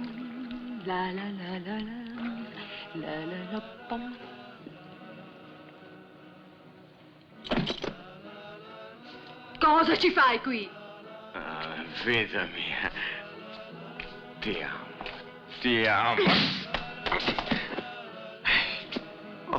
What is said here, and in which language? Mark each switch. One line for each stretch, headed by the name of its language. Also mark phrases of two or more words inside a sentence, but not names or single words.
Italian: La la la la la, la la la pom. Cosa ci fai qui? Ah, vita mia. Ti amo. Ti amo. Oh.